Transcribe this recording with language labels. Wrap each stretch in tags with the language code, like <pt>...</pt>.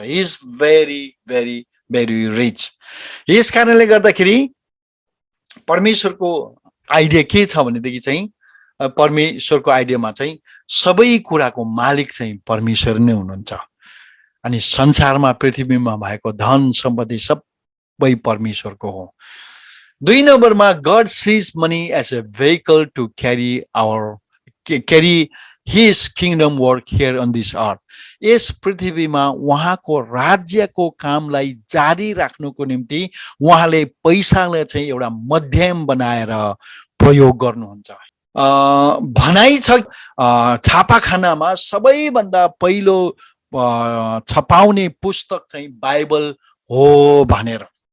<en>He is very very very rich.</en> <ne>यस कारणले गर्दाखेरि परमेश्वरको आइडिया के छ भनेदेखि चाहिँ परमेश्वरको आइडियामा चाहिँ सबै कुराको मालिक चाहिँ परमेश्वर नै हुनुहुन्छ। अनि संसारमा पृथ्वीमा भएको धन सम्पत्ति सबै परमेश्वरको हो।</ne> <en>2 नम्बरमा God sees money as a vehicle to carry his kingdom work here on this earth.</en> <ne>यस पृथ्वीमा उहाँको राज्यको कामलाई जारी राख्नुको निम्ति उहाँले पैसालाई चाहिँ एउटा मध्यम बनाएर प्रयोग गर्नुहुन्छ। भनाइ छ छापाखानामा सबैभन्दा पहिलो छपाउने पुस्तक चाहिँ बाइबल हो भनेर।</ne>